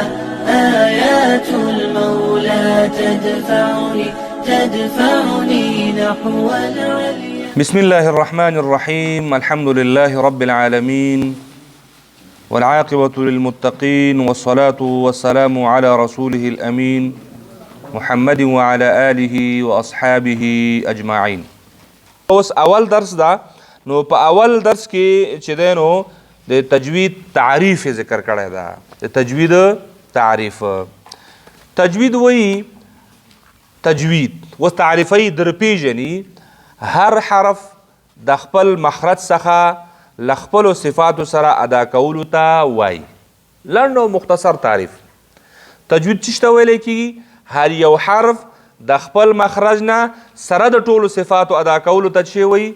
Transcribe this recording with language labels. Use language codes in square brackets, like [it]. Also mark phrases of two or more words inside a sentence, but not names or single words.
[ar] آيات المولى تدفعني نحو العليا. بسم الله الرحمن الرحيم. الحمد لله رب العالمين والعاقبة للمتقين والصلاة والسلام على رسوله الأمين محمد وعلى آله وأصحابه أجمعين. [ps] اوس اول درس دا نو په اول درس کې چې دی نو د تجوید تعریف ذکر کړی دا. د تجوید تعریف تجوید وایي تجوید و تعریفی در پیژني هر حرف د خپل مخرج څخه له خپلو صفاتو سره ادا کولو ته وایي. لنډ او مختصر تعریف تجوید څه ته ویلی کېږي؟ هر یو حرف د خپل مخرج نه سره د ټولو صفاتو ادا کولو ته څه وایي؟